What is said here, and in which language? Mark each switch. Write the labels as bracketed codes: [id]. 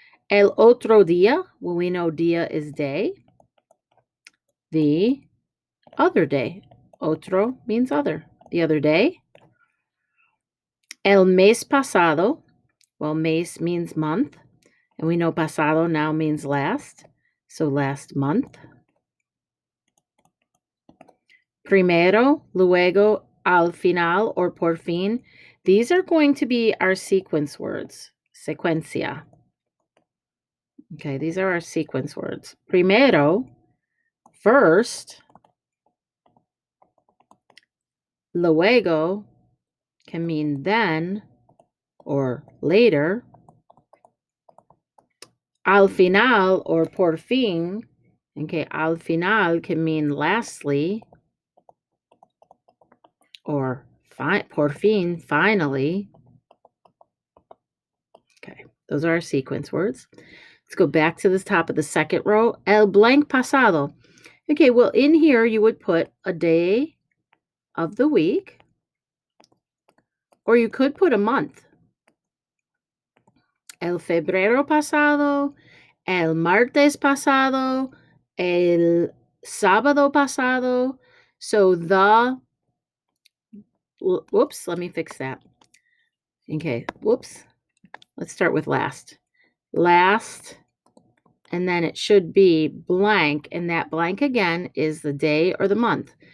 [es] El otro día, [en] well, we know día is day. The other day. Otro means other. The other day. [es] El mes pasado, [en] well, mes means month. And we know pasado now means last. So last month. [es] Primero, luego, al final, or por fin. [en] These are going to be our sequence words. Secuencia. Okay, these are our sequence words. Primero, first. Luego can mean then or later. Al final or por fin. Okay, al final can mean lastly or por fin, finally. Okay, those are our sequence words. Let's go back to the top of the second row. El blank pasado. Okay, well, in here you would put a day of the week, or you could put a month. [es] El febrero pasado, el martes pasado, el sábado pasado. [en] So whoops, let me fix that. Okay, whoops. Let's start with last. Last, and then it should be blank, and that blank again is the day or the month.